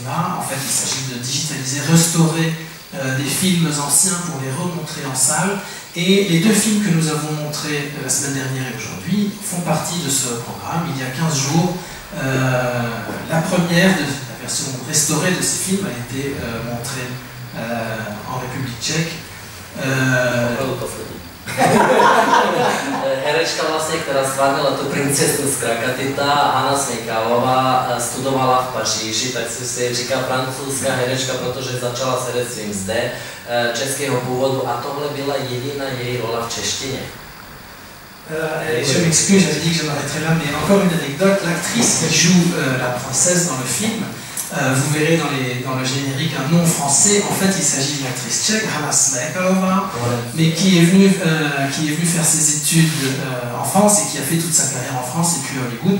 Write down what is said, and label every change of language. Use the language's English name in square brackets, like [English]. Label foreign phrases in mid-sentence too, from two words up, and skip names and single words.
[French] En fait, il s'agit de digitaliser, restaurer des films anciens pour les remontrer en salle. Et les deux films que nous avons montrés la semaine dernière et aujourd'hui font partie de ce programme. Il y a 15 jours, la première de la version restaurée de ces films a été montrée en République tchèque. [Czech] Herečka vlastně, která stvárnila tu princeznu z Krakatida, Hanna Smejkalová, studovala v Paříži, tak si říká francouzská herečka, protože začala s herectvím zde, českého původu, a tohle byla jediná její rola v češtině. [French] Je m'excuse, j'avais dit que je m'arrêterais là, mais encore une anecdote, l'actrice qui joue la princesse dans le film, vous verrez dans le générique un nom français. En fait, il s'agit d'une actrice tchèque, Hanna Smejkalová, mais qui est venue faire ses études en France et qui a fait toute sa carrière en France et puis à Hollywood.